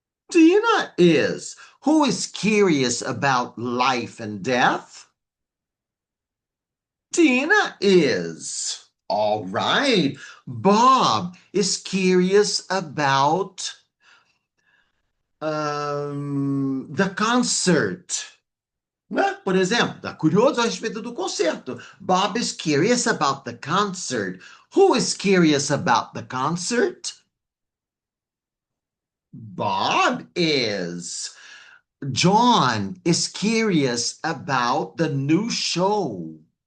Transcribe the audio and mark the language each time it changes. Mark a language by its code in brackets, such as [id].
[en] Tina is. Who is curious about life and death? Tina is. All right. Bob is curious about the concert. [pt] Né? Por exemplo, está curioso a respeito do concerto. [en] Bob is curious about the concert. Who is curious about the concert? Bob is. John is curious about the new show.